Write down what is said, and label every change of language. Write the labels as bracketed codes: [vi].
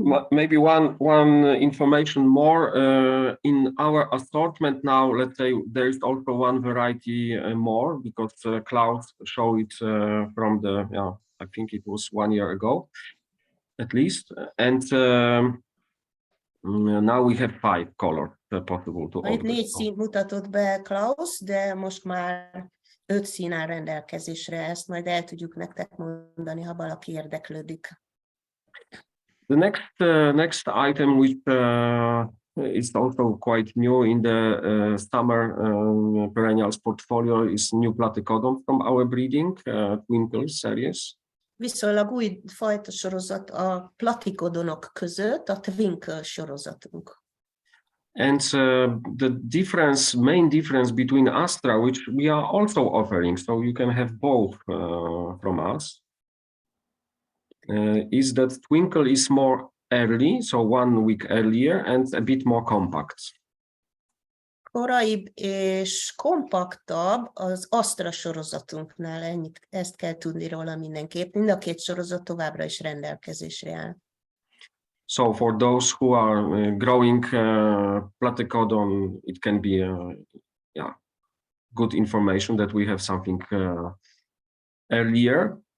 [en] Maybe one information more in our assortment now. Let's say there is also one variety more because Klaus showed it from the I think it was 1 year ago, at least, and now we have 5 colors possible to [hu] Itt [en] order. [hu] 4 színt mutatott be Klaus, de most már 5 szín áll rendelkezésre, ezt majd el tudjuk nektek mondani, ha valaki érdeklődik. [en] The next item, which is also quite new in the summer perennials portfolio, is new Platycodon from our breeding Twinkle series. [hu] Viszonylag új fajta sorozat a Platycodonok között, a Twinkle sorozatunk. [en] And the main difference between Astra, which we are also offering, so you can have both from us, is that Twinkle is more early, so 1 week earlier, and a bit more compact. [hu] Koraibb és kompaktabb az Astra sorozatunknál, ezt kell tudni róla mindenképp. Mind a 2 sorozat továbbra is rendelkezésre áll. [en] So for those who are growing Platycodon, it can be good information that we have something earlier.